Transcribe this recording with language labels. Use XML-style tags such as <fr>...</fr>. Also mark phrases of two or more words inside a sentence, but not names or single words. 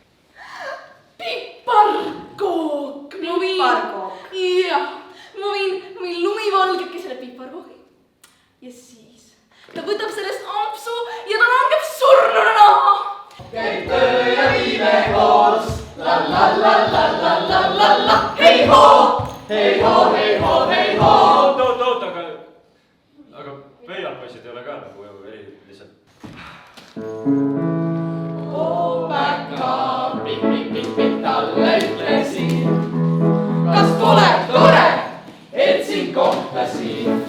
<et>Piparkook! Piparkook. Jah, ma võin lumivalgekesele piparkoogi. Ja siis ta võtab sellest ampsu ja ta langeb surnuna. Käib töö ja viime koos, la la la la la la la la, hei hoo, hei hoo, hei hoo, hei hoo. Oot, aga pöial poisid ei ole ka nagu eriliselt. Oo päka, pikk, talle ütlesin, kas pole tore, et sind kohtasin.</et>